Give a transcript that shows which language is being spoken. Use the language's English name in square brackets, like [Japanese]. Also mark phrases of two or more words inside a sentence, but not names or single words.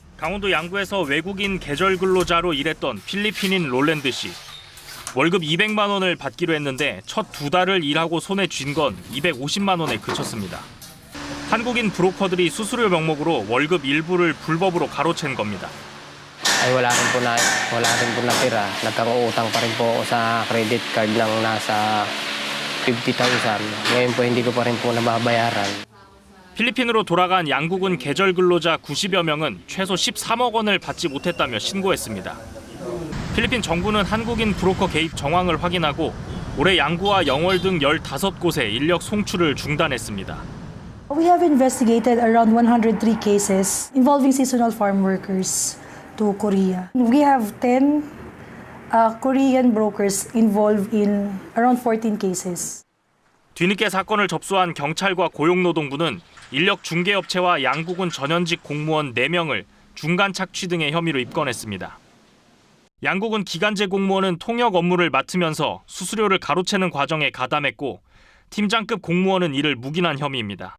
[Korean] 강원도 양구에서 외국인 계절 근로자로 일했던 필리핀인 롤랜드 씨. 월급 200만 원을 받기로 했는데 첫 2달을 일하고 손에 쥔 건 250만 원에 그쳤습니다. 한국인 브로커들이 수수료 명목으로 월급 일부를 불법으로 가로챈 겁니다. [Filipino] Ay wala rin po natira. Nagkakautang pa rin po ako sa credit card ng nasa 50,000. Ngayon po hindi ko pa rin po nababayaran. [Korean] 필리핀으로 돌아간 양국은 계절 근로자 90여 명은 최소 13억 원을 받지 못했다며 신고했습니다. 필리핀 정부는 한국인 브로커 개입 정황을 확인하고 올해 양구와 영월 등 15곳에 인력 송출을 중단했습니다. [English] We have investigated around 103 cases involving seasonal farm workers to Korea. We have 10 Korean brokers involved in around 14 cases. [Korean] 뒤늦게 사건을 접수한 경찰과 고용노동부는 인력 중개업체와 양국은 전현직 공무원 4명을 중간 착취 등의 혐의로 입건했습니다. 양국은 기간제 공무원은 통역 업무를 맡으면서 수수료를 가로채는 과정에 가담했고 팀장급 공무원은 이를 묵인한 혐의입니다.